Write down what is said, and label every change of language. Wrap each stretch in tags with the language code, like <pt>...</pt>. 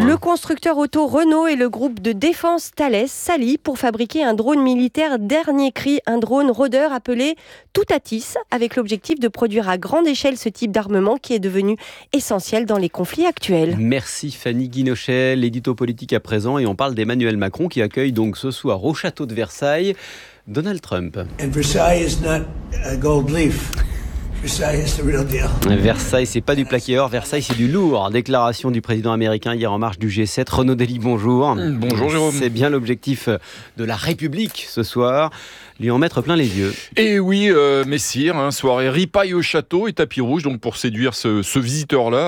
<fr>Le constructeur auto Renault et le groupe de défense Thales s'allient pour fabriquer un drone militaire dernier cri, un drone rôdeur appelé Toutatis, avec l'objectif de produire à grande échelle ce type d'armement qui est devenu essentiel dans les conflits actuels. Merci Fanny Guinochet, l'édito politique à présent, et on parle d'Emmanuel Macron qui accueille donc ce soir au château de Versailles Donald Trump.</fr> <en>And Versailles is not a gold leaf.</en> <fr>Versailles, c'est pas du plaqué or, Versailles, c'est du lourd. Déclaration du président américain hier en marche du G7. Renaud Dely, bonjour. Bonjour Jérôme. C'est bien l'objectif de la République ce soir, lui en mettre plein les yeux. Et oui, messire, hein, soirée ripaille au château et tapis rouge, donc pour séduire ce visiteur-là.</fr>